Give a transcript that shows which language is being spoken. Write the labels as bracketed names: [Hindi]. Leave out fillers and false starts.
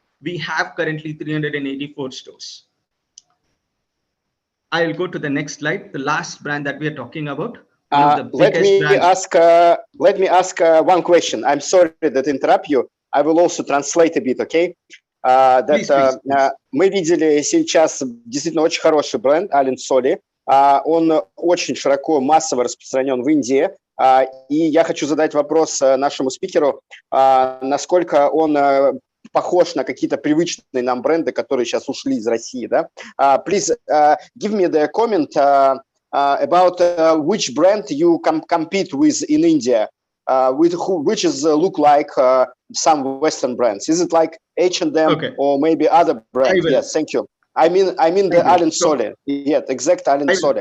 [English] We have currently 384 stores. I'll go to the next slide. The last brand that we are talking about. Let me ask one question. I'm sorry that interrupt you. I will also translate a bit, okay? Please. [Russian] Мы видели сейчас действительно очень хороший бренд Allen Solly. Он очень широко, массово распространен в Индии. И я хочу задать вопрос нашему спикеру, насколько он похож на какие-то привычные нам бренды, которые сейчас ушли из России, да? [English] Please give me the comment about which brand you compete with in India, which is look like some Western brands. Is it like H&M or maybe other brands? Yes, thank you. I mean the Allen Solly. Yeah, exact Allen Solly.